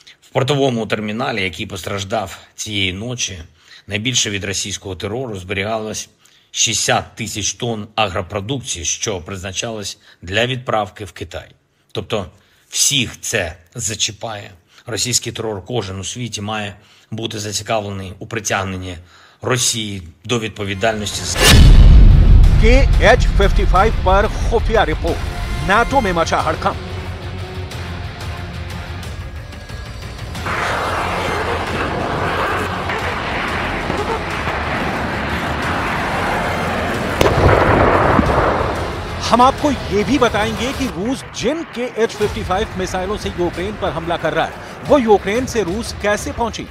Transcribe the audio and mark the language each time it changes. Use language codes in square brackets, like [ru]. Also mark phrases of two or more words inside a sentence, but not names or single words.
[uk] В портовому терміналі, який постраждав цієї ночі, найбільше від російського терору зберігалось 60 тисяч тонн агропродукції, що призначалось для відправки в Китай. Тобто всіх це зачіпає. Російський терор кожен у світі має бути зацікавлений у притягненні Росії до відповідальності. [hi] KH-55 पर खुफिया रिपोर्ट, नाटो में मचा हड़कंप। हम आपको यह भी बताएंगे कि रूस जिन KH-55 मिसाइलों से यूक्रेन पर हमला कर रहा है वो यूक्रेन से रूस कैसे पहुंची।